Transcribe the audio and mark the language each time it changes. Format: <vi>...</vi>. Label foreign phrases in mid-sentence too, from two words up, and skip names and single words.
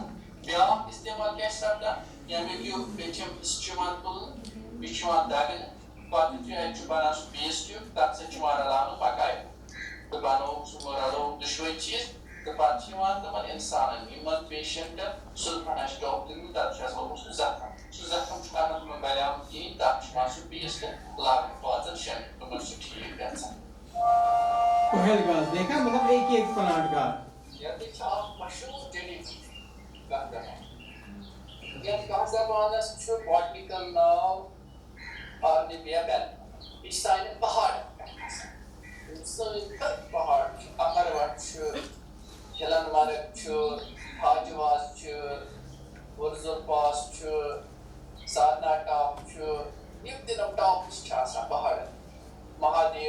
<ks>بیٛاکھ اِستعمال کیٛاہ چھِ سَپدان ییٚمیُک یہِ پیٚٹھِم حِصہٕ چھُ یِوان تُلنہٕ یہِ چھُ یِوان دَگنہٕ پَتہٕ یُتھُے اَتہِ چھُ بَنان سُہ پیسٹ ہیوٗ تَتھ سۭتۍ چھُ یِوان رَلاونہٕ مکاے تہٕ بَنووُکھ سُہ رَلووُکھ دۄشوَے چیٖز تہٕ پَتہٕ چھِ یِوان تِمن اِنسانن یِمن پیشنٹن سُلفن ایسٹاک دِنہٕ تَتھ چھُ آسان سُہ زخم چھُ کران تِمن بَلیومُت کِہیٖنۍ تَتھ چھُ یِوان سُہ پیسٹ لاگنہٕ 5-6 تِمن چھُ ٹھیٖک گژھان</ks> <ur>دیکھا مطلب ایک ہی ایک پلانٹ کا</ur> <ks>ییٚتہِ چھِ اکھ مشہوٗر جٔڈی بوٗٹی یَتھ کَتھ زبانس چھُ باٹنِکل ناو آرنِبیا بیلٹا یہِ چھِ سانہِ پہاڑن پٮ۪ٹھ آسان سٲنۍ کٔرۍ پہاڑ چھِ اَمروٹ چھُ ہِلن مرگ چھُ ہاجواس چھُ ؤرزُل پاس چھُ سادنا ٹاپ چھُ یِم تہِ تِم ٹاپٕس چھِ آسان پہاڑن مہادیو</ks>